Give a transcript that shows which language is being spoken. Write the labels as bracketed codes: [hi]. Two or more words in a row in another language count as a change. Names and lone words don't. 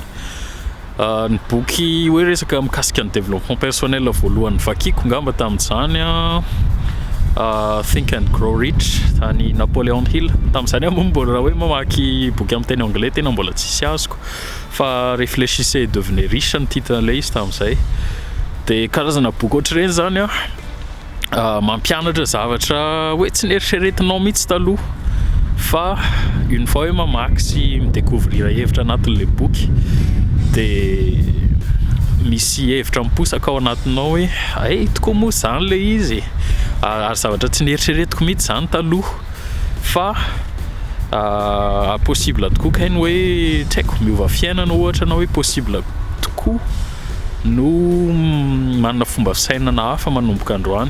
[mg] Ny boky hoe resaka mikasika ny [fr] développement personnel [mg] voalohany vakiako ngamba tamin'izany Think and Grow Rich tany Napoleon Hill. Tamin'izany moa mbola raha hoe mamaky boky amin'ny teny anglais tena mbola tsisy azoko fa [fr] réfléchissez et devenez riche [mg] ny titran'ilay izy tamin'izay. Dia karazana boky ohatr'ireny zany mampianatra zavatra hoe tsy nieritreretinao mihitsy taloha fa [fr] une fois [mg] hoe mamaky sy midécouvrira hevitra anatin'le boky dia misy hevitra miposaka ao anatinao hoe tokoa moa zany le izy ary zavatra tsy nieritreretiko mihitsy zany taloha fa possible tokoa kainy hoe tsy haiko miova fiainana ohatra na hoe possible tokoa no manana fomba fisainana hafa manomboka androany.